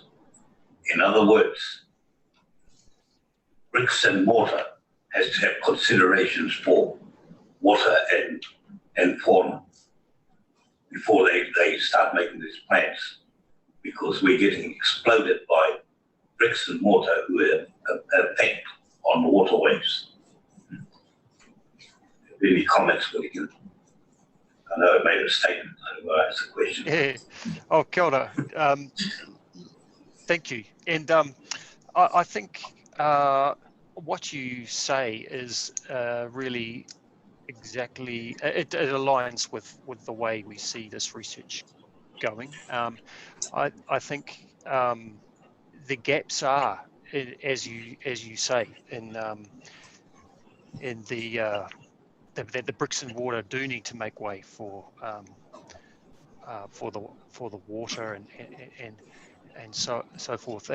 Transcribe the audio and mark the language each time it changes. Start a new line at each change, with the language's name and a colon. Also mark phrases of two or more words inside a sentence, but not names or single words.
English: In other words, bricks and mortar has to have considerations for water and fauna before they start making these plants, because we're getting exploded by bricks and mortar who have effect on the waterways. Any comments we can? I know I made a statement, I asked a question. Yeah.
Māori: Oh, kia ora.
English: Thank you. And I think what you say is really exactly, it aligns with the way we see this research going. I think the gaps are, as you say, in the bricks and mortar do need to make way for the water and so forth.